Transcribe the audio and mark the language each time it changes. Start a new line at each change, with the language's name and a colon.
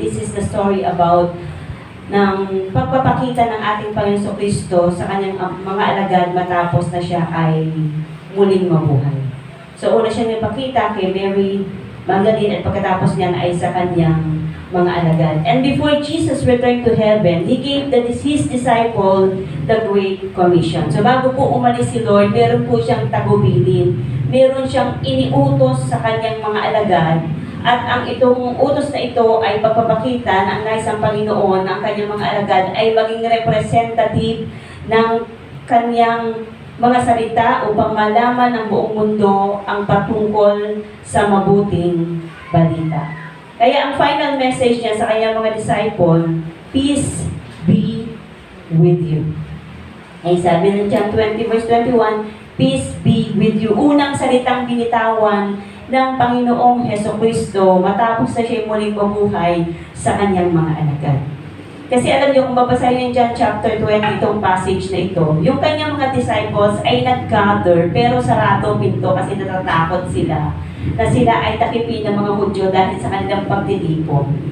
English: This is the story about
Filipino: ng pagpapakita ng ating Panginoon Kristo sa kanyang mga alagad matapos na siya ay muling mabuhay. So, una siya nipakita kay Mary Magdalene at pagkatapos niyan ay sa kanyang mga alagad.
English: And before Jesus returned to heaven, He gave His disciple the Great Commission.
Filipino: So bago po umalis si Lord, meron po siyang tagubilin. Meron siyang iniutos sa kanyang mga alagad. At ang itong utos na ito ay pagpapakita na ang nais ng Panginoon na ang kanyang mga alagad ay maging representative ng kanyang mga salita upang malaman ng buong mundo ang patungkol sa mabuting balita. Kaya ang final message niya sa kanyang mga disciple,
English: peace be with you.
Filipino: Ay sabi ng John 20 verse 21,
English: peace be with you.
Filipino: Unang salitang binitawan ng Panginoong Hesukristo matapos na siya muling mabuhay sa kanyang mga alagad. Kasi alam niyo, kung babasahin yung John chapter 20, itong passage na ito, yung kanyang mga disciples ay nag-gather pero sarado pinto kasi natatakot sila na sila ay takipin ng mga Hudyo dahil sa kanilang pagtitipon.